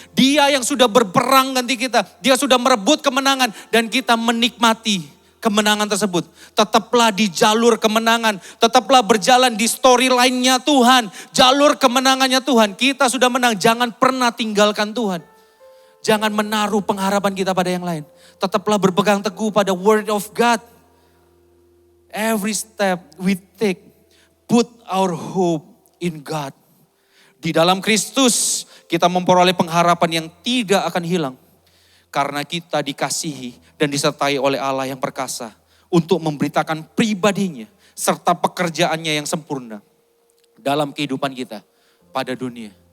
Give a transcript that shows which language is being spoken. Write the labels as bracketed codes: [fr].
[id] Dia yang sudah berperang ganti kita, Dia sudah merebut kemenangan dan kita menikmati kemenangan tersebut. Tetaplah di jalur kemenangan, tetaplah berjalan di storyline-nya Tuhan, jalur kemenangannya Tuhan. Kita sudah menang, jangan pernah tinggalkan Tuhan. Jangan menaruh pengharapan kita pada yang lain. Tetaplah berpegang teguh pada Word of God. [en] Every step we take, put our hope in God. [id] Di dalam Kristus kita memperoleh pengharapan yang tidak akan hilang. Karena kita dikasihi dan disertai oleh Allah yang perkasa untuk memberitakan pribadinya serta pekerjaannya yang sempurna dalam kehidupan kita pada dunia.